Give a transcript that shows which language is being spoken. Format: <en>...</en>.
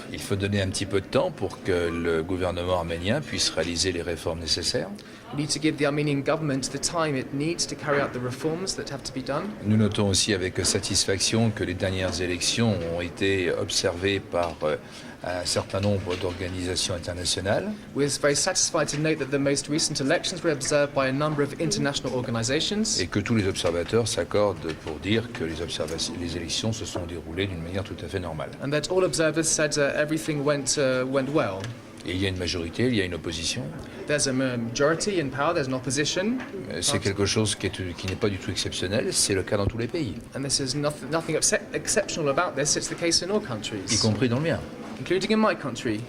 <fr>Il faut donner un petit peu de temps pour que le gouvernement arménien puisse réaliser les réformes nécessaires.</fr> <en>We need to give the Armenian government the time it needs to carry out the reforms that have to be done.</en> <fr>Nous notons aussi avec satisfaction que les dernières élections ont été observées par un certain nombre d'organisations internationales.</fr> <en>We're very satisfied to note that the most recent elections were observed by a number of international organizations,</en> <fr>Et que tous les observateurs s'accordent pour dire que les élections se sont déroulées d'une manière tout à fait normale.</fr> <en>and that all observers said everything went well.</en> <fr>Et il y a une majorité, il y a une opposition.</fr> <en>There's a majority in power, there's an opposition,</en> <fr>C'est quelque chose qui n'est pas du tout exceptionnel, c'est le cas dans tous les pays,</fr> <en>and this is nothing exceptional about this. It's the case in all</en> <fr>y</fr> <en>countries,</en> <fr>compris dans le mien.</fr> <en>including in my country.</en>